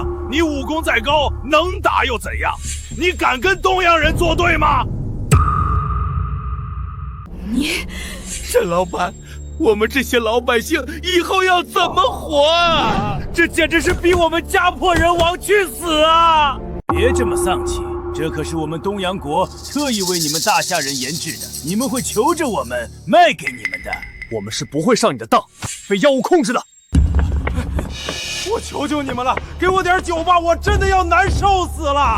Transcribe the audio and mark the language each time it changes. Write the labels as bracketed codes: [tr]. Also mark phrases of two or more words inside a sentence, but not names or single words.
[zh] 你武功再高，能打又怎样？你敢跟东洋人作对吗？你，沈老板，我们这些老百姓以後要怎麼活啊？這簡直是逼我們家破人亡去死啊！別這麼喪氣，這可是我們東洋國特意為你們大夏人研製的，你們會求着我們賣給你們的。我們是不會上你的當，被藥物控制的。我求求你們了，給我點酒吧，我真的要難受死了！